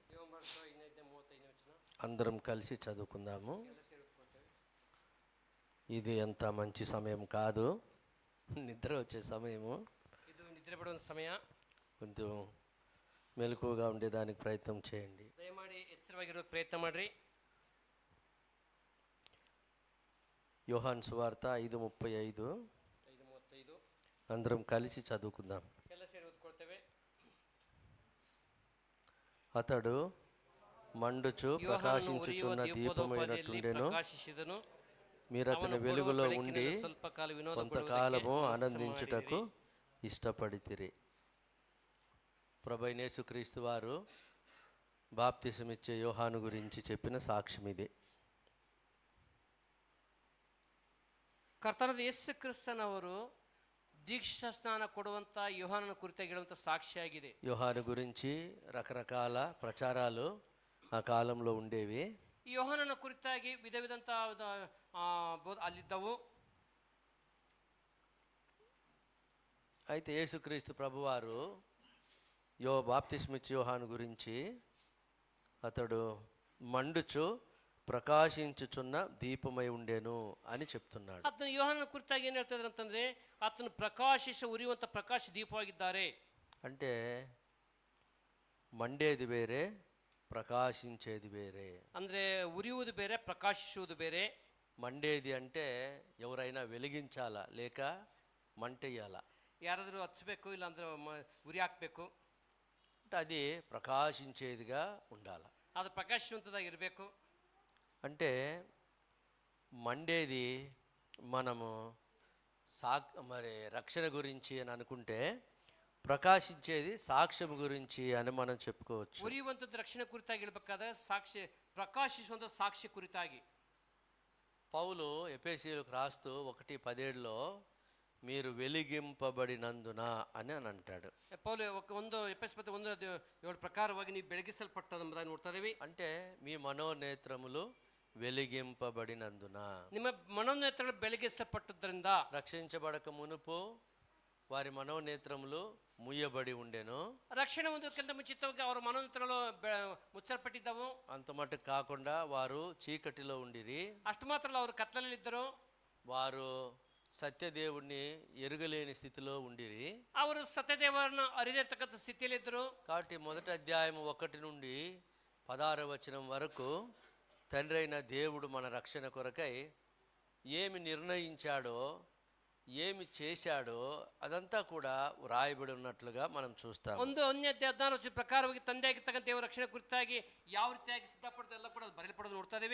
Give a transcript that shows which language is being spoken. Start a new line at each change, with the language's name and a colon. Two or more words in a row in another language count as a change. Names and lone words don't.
Telugu: అందరం కలిసి చదువుకుందాము. ఇది ఎంత మంచి సమయం కాదు, నిద్ర వచ్చే సమయము.
Kannada: ಇದು ನಿದ್ರೆ ಬಿಡುವ ಸಮಯ.
Telugu: కొంచెం మెలకువగా ఉండేదానికి ప్రయత్నం చేయండి.
Kannada: ದಯಮಾಡಿ ಎಚ್ಚರವಾಗಿರೋ ಪ್ರಯತ್ನ ಮಾಡ್ರಿ.
Telugu: యోహాను సువార్త 5:35. 5:35 అందరం కలిసి చదువుకుందాం.
Kannada: ಎಲ್ಲ ಸೇರಿ ಓದ್ಕೊಳ್ತೇವೆ.
Telugu: అతడు మండుచు ప్రకాశించుచున్న దీపమైనట్టుండెను.
Kannada: ಪ್ರಕಾಶಿಸಿದನು.
Telugu: మీరు అతని వెలుగులో ఉండి
Kannada: ಸ್ವಲ್ಪ ಕಾಲ ವಿನೋದ
Telugu: కొంతకాలము ఆనందించుటకు ఇష్టపడితిరి. ప్రభువైన యేసుక్రీస్తు వారు బాప్తిసమిచ్చే యోహాను గురించి చెప్పిన సాక్ష్యం ఇది.
Kannada: ಕರ್ತನಾದ ಯೇಸು ಕ್ರಿಸ್ತನವರು ದೀಕ್ಷಾ ಸ್ನಾನ ಕೊಡುವಂಥ ಯೋಹಾನನ ಕುರಿತಾಗಿ ಹೇಳುವಂಥ ಸಾಕ್ಷಿಯಾಗಿದೆ.
Telugu: యోహాను గురించి రకరకాల ప్రచారాలు ఆ కాలంలో ఉండేవి.
Kannada: ಈ ಯೋಹಾನನ ಕುರಿತಾಗಿ ವಿಧ ವಿಧಂತ ಅಲ್ಲಿದ್ದವು.
Telugu: అయితే యేసుక్రీస్తు ప్రభువారు బాప్తిస్మిచ్చే యోహాను గురించి అతడు మండుచు ప్రకాశించుచున్న దీపమై ఉండేను అని చెప్తున్నాడు.
Kannada: ಆತನ ಯೋಹಾನನ ಕುರಿತಾಗಿ ಏನು ಹೇಳ್ತಾ ಇದ್ದಾರೆ ಅಂತಂದ್ರೆ ಆತನು ಉರಿಯುವಂಥ ಪ್ರಕಾಶ ದೀಪವಾಗಿದ್ದಾರೆ.
Telugu: అంటే మండేది వేరే, ప్రకాశించేది వేరే.
Kannada: ಅಂದ್ರೆ ಉರಿಯುವುದು ಬೇರೆ, ಪ್ರಕಾಶಿಸುವುದು ಬೇರೆ.
Telugu: మండేది అంటే ఎవరైనా వెలిగించాలా లేక మంటెయ్యాలా?
Kannada: ಯಾರಾದರೂ ಹಚ್ಚಬೇಕು, ಇಲ್ಲ ಅಂದ್ರೆ ಉರಿ ಹಾಕಬೇಕು.
Telugu: అంటే అది ప్రకాశించేదిగా ఉండాలి,
Kannada: ಅದು ಪ್ರಕಾಶವಂತದಾಗಿರಬೇಕು.
Telugu: అంటే మండేది మనము మరి రక్షణ గురించి అని అనుకుంటే, ప్రకాశించేది సాక్ష్యం గురించి అని మనం చెప్పుకోవచ్చు.
Kannada: ಉರಿಯುವಂಥದ್ದು ರಕ್ಷಣೆ ಕುರಿತಾಗಿ ಹೇಳ್ಬೇಕಾದ್ರೆ ಸಾಕ್ಷಿ, ಪ್ರಕಾಶಿಸುವಂಥ ಸಾಕ್ಷಿ ಕುರಿತಾಗಿ.
Telugu: పౌలు ఎఫెసీయులకు రాస్తూ 1:17లో మీరు వెలిగింపబడినందున అని అంటాడు.
Kannada: ಪೌಲು ಒಂದು ಎಫೆಸೀಯ 1:7 ಪ್ರಕಾರವಾಗಿ ನೀವು ಬೆಳಗಿಸಲ್ಪಟ್ಟದೆಂಬುದಾಗಿ ನೋಡ್ತಾ ಇದ್ದೀವಿ.
Telugu: అంటే మీ మనోనేత్రములు వెలిగింపబడినందున,
Kannada: ನಿಮ್ಮ ಮನೋನೇತ್ರಗಳು ಬೆಳಗಿಸಲ್ಪಟ್ಟದ್ರಿಂದ,
Telugu: రక్షించబడక మునుపు వారి మనోనేత్రములు ముయ్యబడి ఉండెను.
Kannada: ರಕ್ಷಣೆ ಹೊಂದೋಕ್ಕಿಂತ ಮುಂಚಿತವಾಗಿ ಅವರ ಮನೋಂತರಗಳು ಮುಚ್ಚಲ್ಪಟ್ಟಿದ್ದವು.
Telugu: అంత మటుకు కాకుండా వారు చీకటిలో ఉండిరి.
Kannada: ಅಷ್ಟು ಮಾತ್ರ ಅಲ್ಲ, ಅವರು ಕತ್ತಲಲ್ಲಿದ್ದರು.
Telugu: వారు సత్యదేవుణ్ణి ఎరుగలేని స్థితిలో ఉండిరి.
Kannada: ಅವರು ಸತ್ಯದೇವರನ್ನು ಅರಿದಿರ್ತಕ್ಕಂಥ ಸ್ಥಿತಿಯಲ್ಲಿದ್ದರು.
Telugu: కాబట్టి మొదటి అధ్యాయం 1 నుండి 16వ వచనం వరకు తండ్రి అయిన దేవుడు మన రక్షణ కొరకై ఏమి నిర్ణయించాడో, ఏమి చేశాడో అదంతా కూడా వ్రాయబడి ఉన్నట్లుగా మనం చూస్తాం.
Kannada: 1:14 ಪ್ರಕಾರವಾಗಿ ತಂದೆಯಾಗಿರ್ತಕ್ಕಂಥ ದೇವರ ರಕ್ಷಣೆ ಕುರಿತಾಗಿ ಯಾವ ರೀತಿಯಾಗಿ ಸಿದ್ಧಪಡಿದ ಎಲ್ಲ ಕೂಡ ಬರೆಯಲ್ಪಡೋದು ನೋಡ್ತಾ ಇದ್ದೀವಿ.